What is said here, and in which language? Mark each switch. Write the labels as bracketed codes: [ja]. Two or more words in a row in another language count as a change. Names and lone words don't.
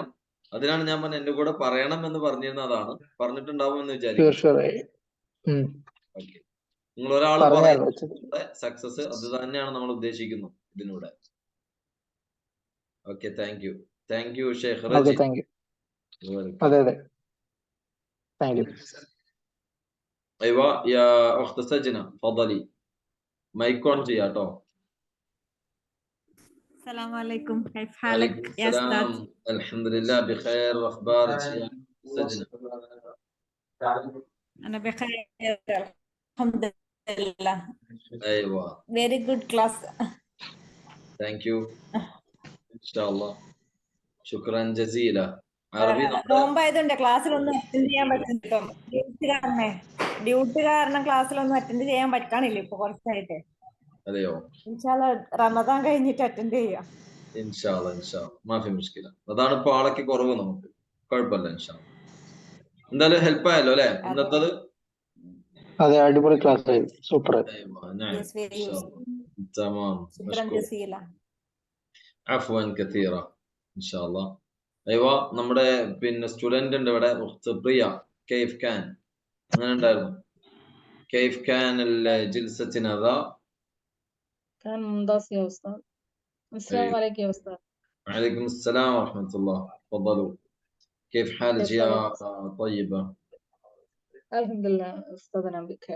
[ml] അതിനാണ് ഞാൻ പറഞ്ഞത്, എന്റെ കൂടെ പറയണം എന്ന് പറഞ്ഞിരുന്നതാണ്. പറഞ്ഞിട്ടുണ്ടാവും എന്ന് വിചാരിക്കും. നിങ്ങൾ ഒരാൾ സക്സസ്, അത് തന്നെയാണ് നമ്മൾ ഉദ്ദേശിക്കുന്നത് ഇതിലൂടെ. [en] ok, thank you ഷെയ്ഖ് റജി. [ar] ايوه يا اخت سجنة تفضلي. [en] mike on ചെയ്യാട്ടോ. [ar] السلام عليكم، كيف حالك يا استاذ؟ الحمد لله بخير. واخبارك يا سجنة؟ انا بخير الحمد لله. ايوه [en] very good class. thank you [ar] ان شاء الله. شكرا جزيلا. عربي [ml] നോമ്പായതുകൊണ്ട് ക്ലാസ്സിലൊന്നും അറ്റൻഡ് ചെയ്യാൻ പറ്റുന്നില്ല. ഡ്യൂട്ടി കാരണം ക്ലാസ്സിലൊന്നും അറ്റൻഡ് ചെയ്യാൻ പറ്റാനില്ല ഇപ്പൊ കുറച്ചായിട്ട്. അതെയോ? ഇൻഷാല്ലാ റമദാൻ കഴിഞ്ഞിട്ട് അറ്റൻഡ് ചെയ്യാം. [ar] إن شاء الله مافي مشكلة. [ml] അതാണ് ഇപ്പൊ ആളൊക്കെ കുറവ്, നമുക്ക് കുഴപ്പമില്ല. ഇൻഷാല്ലാ എന്തായാലും ഹെൽപ്പ് ആയല്ലോ അല്ലെ ഇന്നത്തത്? അതെ, അടിപൊളി ക്ലാസ് ആയിരുന്നു, സൂപ്പർ. [ar] عفوا كثيرا ان شاء الله. [ml] ايوه നമ്മുടെ പിന്നെ സ്റ്റുഡന്റ് ഉണ്ട് ഇവിടെ, പ്രിയ. [ar] كيف كان [ml] അങ്ങനെ ഉണ്ടായിരുന്നു? [ar] كيف كان جلستنا ذا؟ كان ممتاز يا أستاذ. السلام عليكم يا أستاذ. وعليكم السلام ورحمة الله. تفضلوا. كيف حالك يا طيبة؟ الحمد لله أستاذ، أنا بخير.